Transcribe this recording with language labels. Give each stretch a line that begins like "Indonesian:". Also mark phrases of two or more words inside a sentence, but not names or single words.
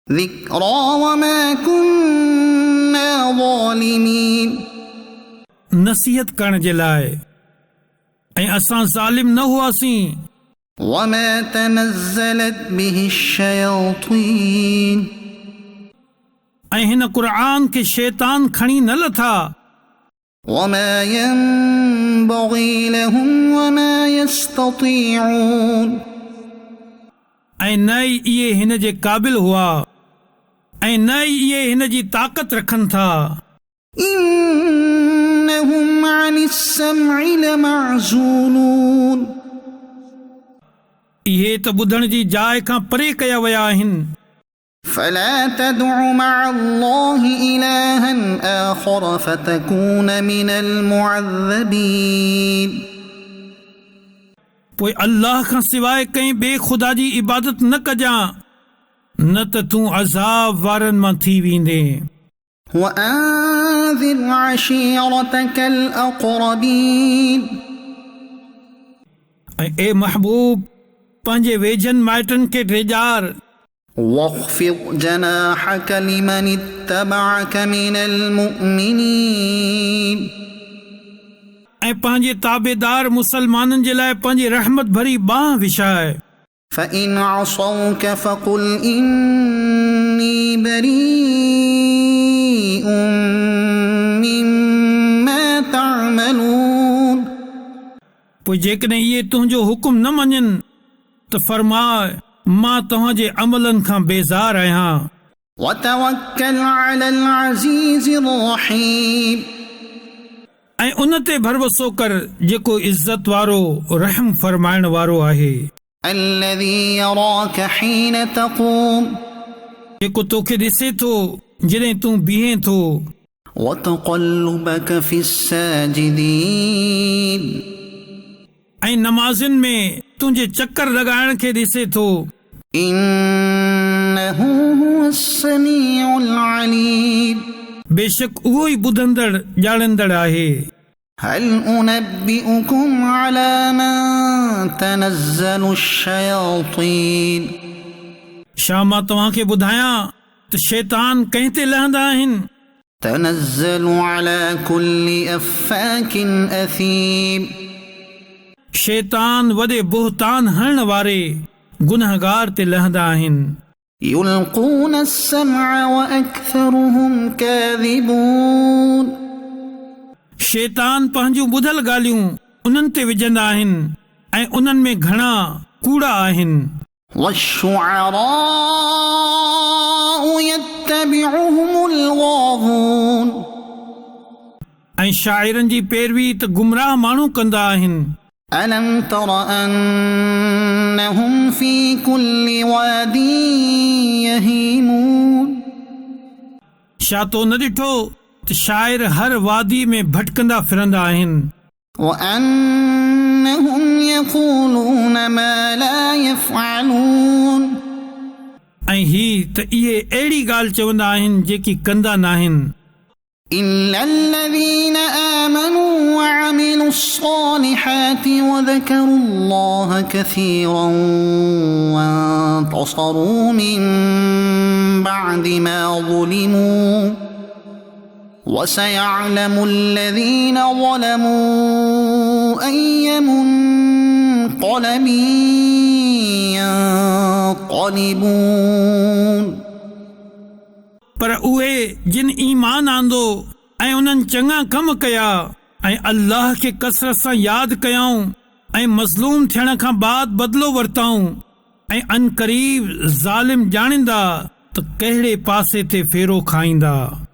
Arabic: ذكرى وما كنا ظالمين
Sindhi: नसीहत करण जे लाइ ऐं असां ज़ालिम न हुआसीं
Arabic: وما تنزلت به الشياطين
Sindhi: ऐं हिन क़ुर खे शैतान खणी न लथा
Arabic: وما ينبغي لهم وما يستطيعون
Sindhi: ऐं न ई इहे हिन जे क़ाबिल हुआ ऐं न ई इहे हिन जी ताक़त रखनि था
Arabic: إنهم عن السمع لمعزولون
Sindhi: इहे त ॿुधण जी जाइ खां परे कया विया आहिनि
Arabic: فلا تدع مع الله إلها آخر فتكون من المعذبين
Sindhi: पोइ अल्लाह खां सवाइ कंहिं ॿिए ख़ुदा जी इबादत न कजां न त तूं अज़ाब वारनि मां थी वेंदे
Arabic: وأنذر عشيرتك الأقربين
Sindhi: ऐं ए महबूब पंहिंजे वेझनि माइटनि खे ड्रेजार
Arabic: واخفض جناحك لمن اتبعك من المؤمنين
Sindhi: ऐं पंहिंजे ताबेदार मुसलमाननि जे लाइ पंहिंजी रहमत भरी बांह विछाए
Arabic: فإن عصوك فقل إني بريء مما تعملون
Sindhi: पोइ जेकॾहिं इहे तुंहिंजो हुकुम न मञनि त फरमाए मां तव्हांजे अमलनि खां बेज़ार आहियां
Arabic: وتوكل على العزيز الرحيم
Sindhi: ऐं उन ते भरोसो कर जेको इज़त वारो रहम फरमाइण वारो आहे
Arabic: الذي يراك حين تقوم
Sindhi: जेको तोखे ॾिसे थो जॾहिं तूं बीहे थो
Arabic: وتقلبك في الساجدين
Sindhi: ऐं नमाज़ुनि में तुंहिंजे चकर लॻाइण खे ॾिसे थो
Arabic: إنه هو السميع العليم
Sindhi: बेशक उहो ई ॿुधंदड़ ॼाणंदड़ आहे
Arabic: هل أنبئكم على من تنزل الشياطين
Sindhi: छा मां तव्हांखे ॿुधायां त शैतान कंहिं ते लहंदा आहिनि
Arabic: تنزل على كل أفاك أثيم
Sindhi: शैतान वॾे बुहतान हणण वारे गुनहगार ते लहंदा आहिनि
Arabic: يلقون السمع وأكثرهم كاذبون
Sindhi: शैतान पंहिंजूं ॿुधल ॻाल्हियूं उन्हनि ते विझंदा आहिनि ऐं उन्हनि में घणा कूड़ा आहिनि
Arabic: والشعراء يتبعهم الغاوون
Sindhi: ऐं शाइरनि जी पैरवी त गुमराह माण्हू कंदा आहिनि
Arabic: ألم تر أنهم في كل واد يهيمون
Sindhi: छा तो न ॾिठो त शाइर हर वादी में भटकंदा फिरंदा आहिनि
Arabic: وأنهم يقولون ما لا يفعلون
Sindhi: ऐं ही त इहे अहिड़ी ॻाल्हि चवंदा आहिनि जेकी कंदा नाहिनि
Arabic: إلا الذين آمنوا وعملوا الصالحات وذكروا الله كثيرا وانتصروا من بعد ما ظلموا وسيعلم الذين ظلموا أي منقلب ينقلبون
Sindhi: पर उहे जिन ईमान आंदो ऐं उन्हनि चङा कम कया ऐं अल्लाह खे कसरत सां यादि कयाऊं ऐं मज़लूम थियण खां बाद बदिलो वरिताऊं ऐं अनक़रीब ज़ालिम ॼाणींदा त कहिड़े पासे ते फेरो खाईंदा।